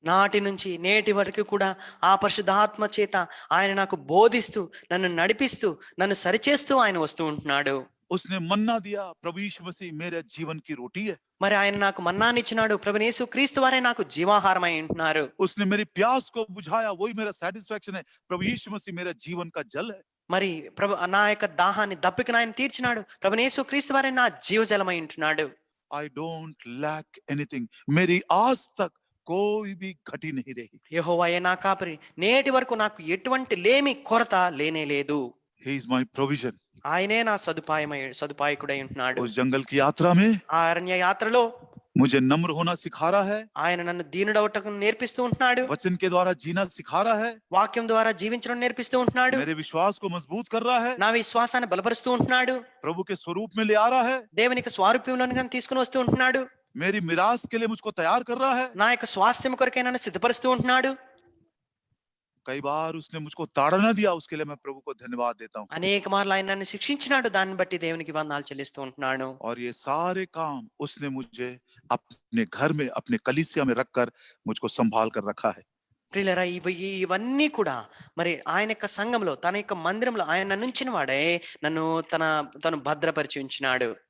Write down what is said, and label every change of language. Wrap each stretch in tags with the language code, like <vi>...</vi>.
<te>నాటి నుంచి నేటి వరకు కూడా ఆ పరిశుద్ధాత్మ చేత ఆయన నాకు బోధిస్తూ నన్ను నడిపిస్తూ నన్ను సరిచేస్తూ ఆయన వస్తూ ఉంటున్నాడు.</te> <hi>उसने मन्ना दिया, प्रभु यीशु मसीह मेरे जीवन की रोटी है।</hi> <te>మరి ఆయన నాకు మన్నానిచ్చినాడు, ప్రభువు యేసు క్రీస్తు వారే నాకు జీవాహారమై ఉంటున్నారు.</te> <hi>उसने मेरी प्यास को बुझाया, वही मेरा सेटिस्फैक्शन है। प्रभु यीशु मसीह मेरा जीवन का जल है।</hi> <te>మరి నా యొక్క దాహాన్ని దప్పికను ఆయన తీర్చినాడు, ప్రభువు యేసు క్రీస్తు వారే నా జీవజలమై ఉంటున్నాడు.</te> <en>I don't lack anything।</en> <hi>मेरी आज तक कोई भी घटी नहीं रही।</hi> <te>యెహోవాయే నా కాపరి, నేటి వరకు నాకు ఎటువంటి లేమి కొరత లేనే లేదు.</te> <en>He is my provision।</en> <te>ఆయనే నా సదుపాయకుడై ఉంటున్నాడు.</te> <hi>उस जंगल की यात्रा में</hi> <te>ఆ అరణ్య యాత్రలో</te> <hi>मुझे नम्र होना सिखा रहा है,</hi> <te>ఆయన నన్ను దీనుడవటకు నేర్పిస్తూ ఉంటున్నాడు,</te> <hi>वचन के द्वारा जीना सिखा रहा है,</hi> <te>వాక్యం ద్వారా జీవించడం నేర్పిస్తూ ఉంటున్నాడు,</te> <hi>मेरे विश्वास को मजबूत कर रहा है,</hi> <te>నా విశ్వాసాన్ని బలపరుస్తూ ఉంటున్నాడు,</te> <hi>प्रभु के स्वरूप में ले आ रहा है,</hi> <te>దేవునికి స్వారూప్యంలోనికి తీసుకుని వస్తూ ఉంటున్నాడు,</te> <hi>मेरी मिरास के लिए मुझको तैयार कर रहा है।</hi> <te>నా యొక్క స్వాస్థ్యం కొరకై నన్ను సిద్ధపరుస్తూ ఉంటున్నాడు.</te> <hi>कई बार उसने मुझको ताड़ना दिया, उसके लिए मैं प्रभु को धन्यवाद देता हूँ।</hi> <te>అనేక మార్లు ఆయన నన్ను శిక్షించినాడు, దాన్ని బట్టి దేవునికి వందనాలు చెల్లిస్తూ ఉంటున్నాను.</te> <hi>और ये सारे काम उसने मुझे अपने घर में, अपने कलीसिया में रखकर मुझको संभाल कर रखा है।</hi> <te>ప్రియులారా, ఇవన్నీ కూడా మరి ఆయన యొక్క సంఘంలో తన యొక్క మందిరంలో ఆయన నన్ను ఉంచిన వాడే నన్ను తను భద్రపరిచి ఉంచినాడు.</te>